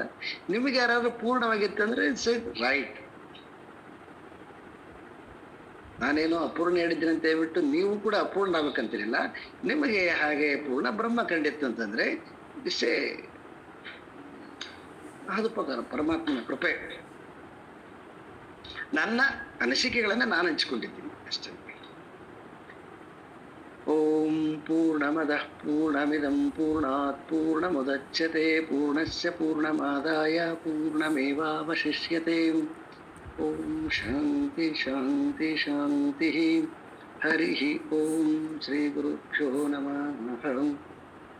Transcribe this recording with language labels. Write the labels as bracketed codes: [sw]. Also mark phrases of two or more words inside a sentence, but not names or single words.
[kn] ನಿಮಗೆ ಯಾರಾದ್ರೂ ಪೂರ್ಣವಾಗಿತ್ತಂದ್ರೆ [en] it's right. [kn] ನಾನೇನೋ ಅಪೂರ್ಣ ಹೇಳಿದ್ದೀನಿ ಅಂತ ಹೇಳ್ಬಿಟ್ಟು ನೀವು ಕೂಡ ಅಪೂರ್ಣ ಆಗ್ಬೇಕಂತೀನಿಲ್ಲ. ನಿಮಗೆ ಹಾಗೆ ಪೂರ್ಣ ಬ್ರಹ್ಮ ಕಂಡಿತ್ತು ಅಂತಂದ್ರೆ ಇಷ್ಟೇ, ಅದು ಪರಮಾತ್ಮನ ಕೃಪೆ. ನನ್ನ ಅನಿಸಿಕೆಗಳನ್ನ ನಾನು ಹಂಚಿಕೊಂಡಿದ್ದೀನಿ ಅಷ್ಟೇ. [sa] ಓಂ ಪೂರ್ಣಮದ ಪೂರ್ಣಮಿದಂ ಪೂರ್ಣಾತ್ ಪೂರ್ಣಮುದಚ್ಯತೆ ಪೂರ್ಣಸ್ಯ ಪೂರ್ಣಮಾದಾಯ ಪೂರ್ಣಮೇವಾವಶಿಷ್ಯತೆ. ಓಂ ಶಾಂತಿ ಶಾಂತಿ ಶಾಂತಿ. ಹರಿ ಓಂ ಶ್ರೀ ಗುರುಭ್ಯೋ ನಮಃ.